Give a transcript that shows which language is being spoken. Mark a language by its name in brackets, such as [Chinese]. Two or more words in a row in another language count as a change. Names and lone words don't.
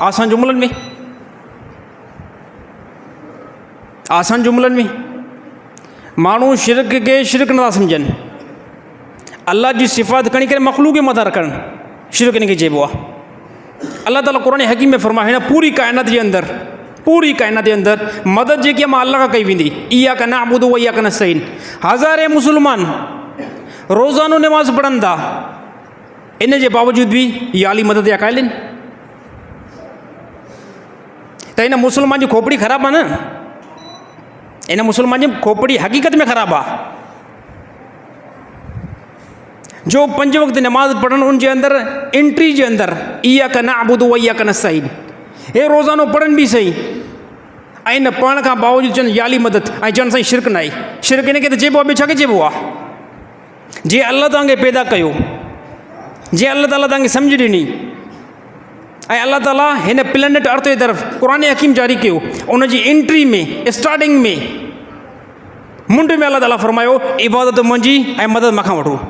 [Sindhi] आसान जुमलनि में, आसान जुमलनि में माण्हू शिरक खे शिरक नथा सम्झनि। अल्लाह जी सिफ़ात खणी करे मख़लूक जे मथां रखणु शिरक इनखे चइबो आहे। अल्लाह ताला क़ुरान हकीम में फरमायो हिन पूरी काइनात जे अंदरि, पूरी काइनात जे अंदरि मदद जेकी आहे मां अल्लाह खां कई वेंदी। [Arabic] إياك نعبد وإياك نستعين. [Sindhi] हज़ारे मुस्लमान रोज़ानो नमाज़ पढ़नि था, इन जे बावजूद बि इहा आली मदद जा क़ाइल आहिनि। त हिन मुस्लमान जी खोपड़ी ख़राबु आहे न, इन मुस्लमान जी खोपड़ी हक़ीक़त में ख़राबु आहे। जो 5 वक़्त नमाज़ पढ़नि उन जे अंदरि एंट्री जे अंदरि [Arabic] إياك نعبد وإياك نستعين, [Sindhi] हे रोज़ानो पढ़नि बि सही ऐं इन पढ़ण खां बावजूदु चवनि याली मदद ऐं चवनि साईं शिरक न आहे। शिरक इनखे त चइबो आहे, ॿियो छा खे चइबो आहे? जे अल्लाह तव्हांखे पैदा कयो, जे अल्लाह ताला तव्हांखे सम्झ ॾिनी ऐं अल्लाह ताला हिन [English] planet earth [Sindhi] जे तरफ़ क़ुरान हकीम जारी कयो, उनजी एंट्री में स्टार्टिंग में मुंड में अल्लाह ताला फरमायो इबादत मुंहिंजी ऐं मदद मूंखां वठो।